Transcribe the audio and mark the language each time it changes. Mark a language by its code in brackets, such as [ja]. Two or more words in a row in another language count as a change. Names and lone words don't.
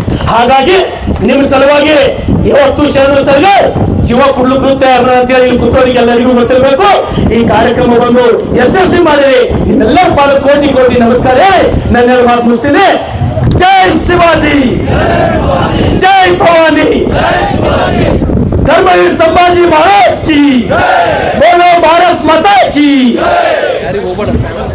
[kn] ಹಾಗಾಗಿ ನಿಮ್ಮ ಸಲುವಾಗಿ ಇವತ್ತು ಶರಣು ಸರ್ಗೆ ಜೀವ ಕೊಡ್ಲಿಕ್ಕೆ ತಯಾರ ಅಂತೇಳಿ ಇಲ್ಲಿ ಕೂತವರಿಗೆ ಎಲ್ಲರಿಗೂ ಗೊತ್ತಿರಬೇಕು. ಈ ಕಾರ್ಯಕ್ರಮ ಬಂದು ಯಶಸ್ವಿ ಮಾಡಿರಿ. ನಿಮ್ಮೆಲ್ಲರ ಪಾಲು ಕೋಟಿ ನಮಸ್ಕಾರ ಹೇಳಿ ನನ್ನೆಲ್ಲ ಮಾತು ಮುಗಿಸ್ತೀನಿ. ಜೈ ಶಿವಾಜಿ, ಜೈ ಭವಾನಿ, [hi] धर्मवीर संभाजी महाराज की, बोलो भारत माता की।